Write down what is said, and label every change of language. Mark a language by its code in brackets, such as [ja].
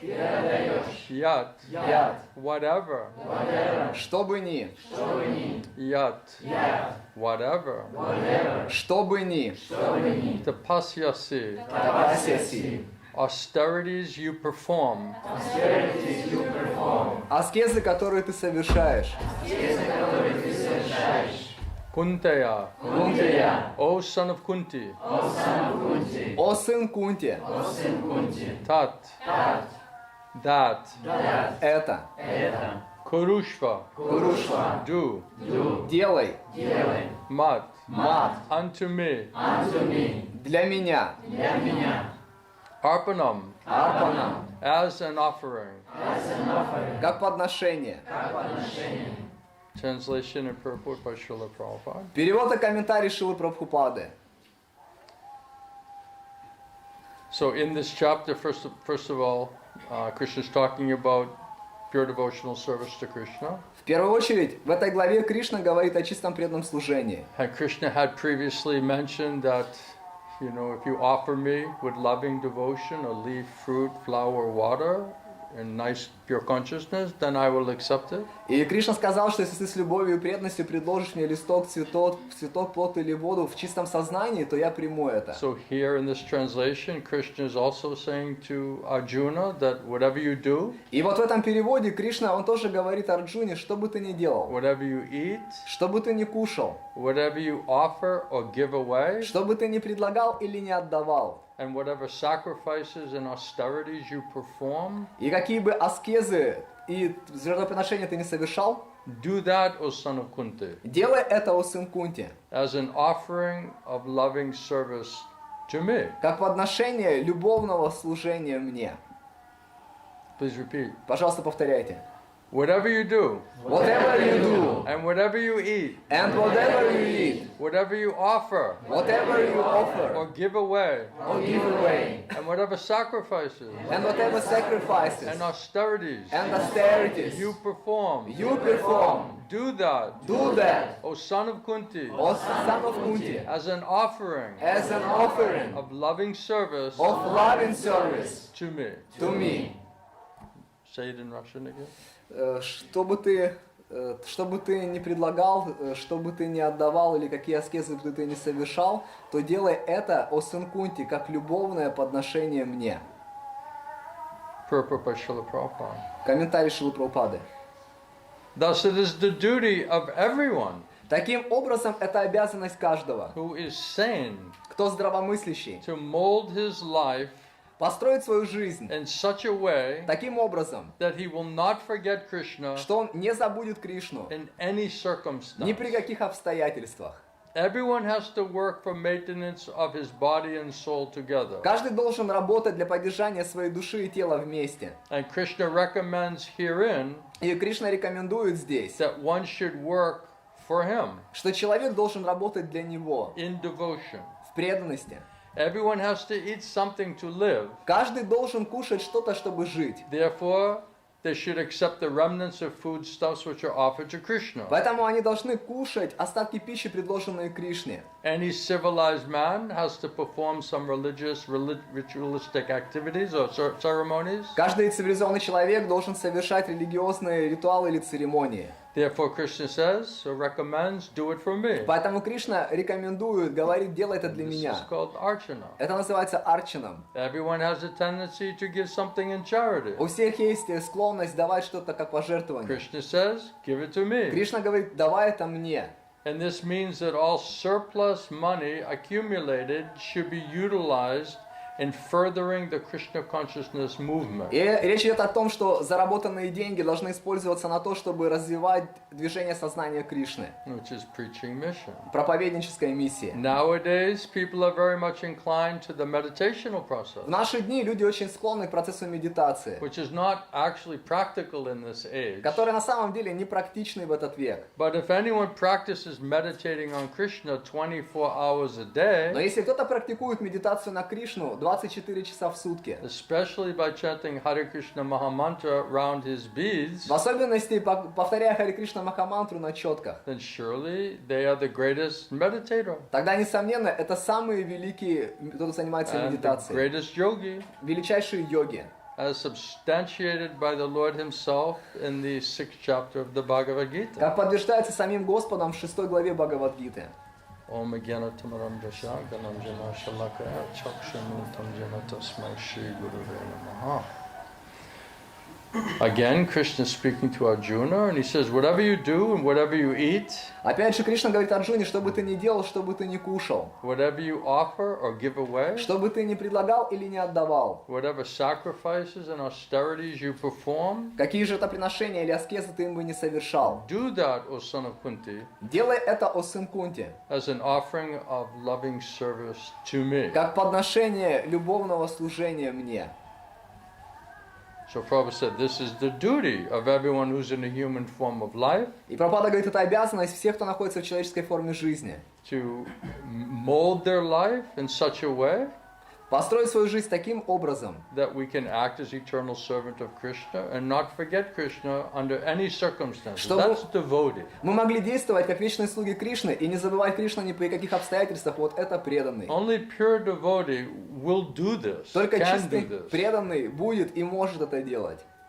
[sa] Yat Yat [en] Whatever [ru] Что бы ни [sa] Yat [en] Whatever [ru] Что бы ни [sa] Tapasyasi Тапасяси [en] Austerities you perform [ru] Аскезы, которые ты совершаешь [sa] Kunteya Кунтия [en] O son of Kunti [ru] О сын Кунти [sa] Tat [en] That [ru] Это [sa] Kurushva Курушва [en] Do [ru] Делай [sa] Mat Мат [en] Unto me [ru] Для меня [sa] Arpanam, Арпанам, [en] as an offering. [ru] как подношение. [en] Translation and purport by Srila Prabhupada. [ru] Перевод и комментарий Шилы Прабхупады. [en] So in this chapter, first of all, Krishna is talking about pure devotional service to Krishna. [ru] В первую очередь, в этой главе Кришна говорит о чистом преданном служении. [en] And Krishna had previously mentioned that, you know, if you offer me with loving devotion a leaf, fruit, flower, water, and nice pure consciousness, then I will accept it. [ru] И Кришна сказал, что если ты с любовью и преданностью предложишь мне листок, цветок, плод или воду в чистом сознании, то я приму это. [en] So here in this translation, Krishna is also saying to Arjuna that whatever you do, [ru] И вот в этом переводе Кришна, он тоже говорит Арджуне, что бы ты ни делал, [en] whatever you eat, [ru] что бы ты ни кушал, [en] whatever you offer or give away, [ru] что бы ты ни предлагал или не отдавал, [en] and whatever sacrifices and austerities you perform, [ru] и какие бы аскезы и жертвоприношения ты не совершал, [en] do that, O son of Kunti, [ru] делай это, о сын Кунти, [en] as an offering of loving service to me. [ru] как подношение любовного служения мне. [en] Please repeat. [ru] Пожалуйста, повторяйте. [en] Whatever you do, Whatever you do, and whatever you eat, and whatever you eat, whatever you offer whatever you offer, or give away, or give away, and whatever sacrifices and whatever sacrifices, and austerities and austerities you perform, you perform, do that, do that, O son of Kunti, O son of Kunti, as an offering as an offering of loving service of loving service to me. to me. Say it in Russian again. [ru] Что бы ты ни предлагал, что бы ты ни отдавал или какие аскезы бы ты ни совершал, то делай это, о сын Кунти, как любовное подношение мне. [en] Purport by Srila Prabhupada. [ru] Комментарий Шилы Прабхупады. [en] Thus it is the duty of everyone [ru] Таким образом, это обязанность каждого, [en] who is sane [ru] кто здравомыслящий, [en] to mold his life [ru] построить свою жизнь [en] in such a way [ru] таким образом, [en] that he will not forget Krishna [ru] что он не забудет Кришну [en] in any [ru] ни при [en] circumstance. [ru] каких обстоятельствах. [en] Everyone has to work for maintenance of his body and soul together. [ru] Каждый должен работать для поддержания своей души и тела вместе. [en] And Krishna recommends herein [ru] И Кришна рекомендует здесь, [en] that one should work for him [ru] что человек должен работать для него [en] in devotion. [ru] в преданности. [en] Everyone has to eat something to live. [ru] Каждый должен кушать что-то, чтобы жить. [en] Therefore, they should accept the remnants of foodstuffs which are offered to Krishna. [ru] Поэтому они должны кушать остатки пищи, предложенные Кришне. [en] Any civilized man has to perform some ritualistic activities or ceremonies. [ru] Каждый цивилизованный человек должен совершать религиозные ритуалы или церемонии. [en] Therefore, Krishna says, or recommends, do it for me. [ru] Поэтому Кришна рекомендует, говорит, делай это для [en] This [ru] меня. [en] is called archana. [ru] Это называется арчаном. [en] Everyone has a tendency to give something in charity. [ru] У всех есть склонность давать что-то как пожертвование. [en] Krishna says, give it to me. [ru] Кришна говорит, давай это мне. [en] And this means that all surplus money accumulated should be utilized in furthering the Krishna consciousness movement. [ru] И речь идет о том, что заработанные деньги должны использоваться на то, чтобы развивать движение сознания Кришны. [en] Which is preaching mission. [ru] Проповедническая миссия. [en] Nowadays, people are very much inclined to the meditational process, [ru] В наши дни люди очень склонны к процессу медитации, [en] which is not actually practical in this age. [ru] который на самом деле не практичный в этот век. [en] But if anyone practices meditating on Krishna 24 hours a day, [ru] Но если кто-то практикует медитацию на Кришну 24 часа в сутки, [en] especially by chanting Hare Krishna Mahamantra round his beads, [ru] в особенности повторяя Харе Кришна Махамантру на четках, [en] then surely they are the greatest meditator [ru] тогда, несомненно, это самые великие, кто занимается [en] and the [ru] медитацией, [en] greatest yogi, [ru] величайшие йоги, [en] as substantiated by the Lord himself in the 6th chapter of the Bhagavad Gita. [ru] как подтверждается самим Господом в 6 главе Бхагавад-гиты. [sa] Om Jnana-tamaram Dasya Ganam Jana Shalakaya Chakshanutam Jana Tasmai Shri Gurave Namaha. [en] Again, Krishna is speaking to Arjuna, and he says, whatever you do and whatever you eat, [ru] Опять же, Кришна говорит Арджуне, что бы ты ни делал, что бы ты ни кушал, [en] whatever you offer or give away, [ru] что бы ты ни предлагал или не отдавал, [en] whatever sacrifices and austerities you perform, [ru] какие же это приношения или аскезы ты им бы не совершал, [en] do that, O son of Kunti, [ru] делай это, о сын Кунти, [en] as an offering of loving service to me. [ru] как подношение любовного служения мне. [en] So Prabhupada said, this is the duty of everyone who's in a human form of life, [ru] И Прабхупада говорит, это обязанность всех, кто находится в человеческой форме жизни. [en] to mold their life in such a way [ru] Построить свою жизнь таким образом, [en] that we can act as eternal servant of Krishna and not forget Krishna under any circumstances. [ru] Чтобы- [en] That's devotee. [ru] мы могли действовать как вечные слуги Кришны и не забывать Кришну ни при каких обстоятельствах. Вот это преданный. [en] Only pure devotee will do this, [ru] Только [en] can do [ru] чистый [en] this. [ru] преданный будет и может это делать.